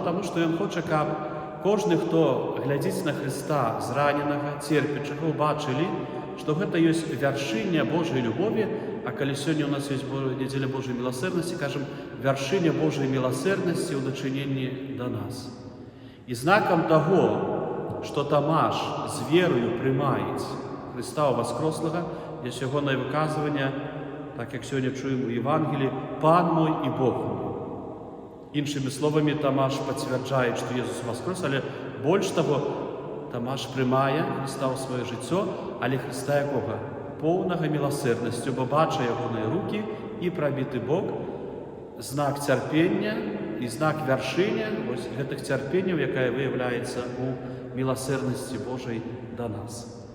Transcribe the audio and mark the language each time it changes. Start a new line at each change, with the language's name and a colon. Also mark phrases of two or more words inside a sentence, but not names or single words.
Belarusian: Таму што ён хоча, каб кожны, хто глядзіць на Христа зраненага, церпячага, убачылі, што гэта ёсць вяршыня Божай любові, а калі сёння у нас ёсць нядзеля Божай міласэрнасці, кажам, вяршыня Божай міласэрнасці ў дачыненні да нас. І знакам таго, што Тамаш з верою прымаюць Христа воскрослага, ёсць ягонае выказванне:
Ukrainian: так як сьогодні чуємо у Євангелії,
Belarusian: «Пан мой і Бог мой».
Ukrainian: Іншими словами, Тамаш підтверджує, що Ісус воскрес, але більш того, Тамаш приймає Христа у своє життя, але Христа якого? Повного милосердності, бо бачить його руки і пробитий бок, знак терпіння і знак вершення ось цих терпіннів, яке виявляється у милосердності Божій до нас.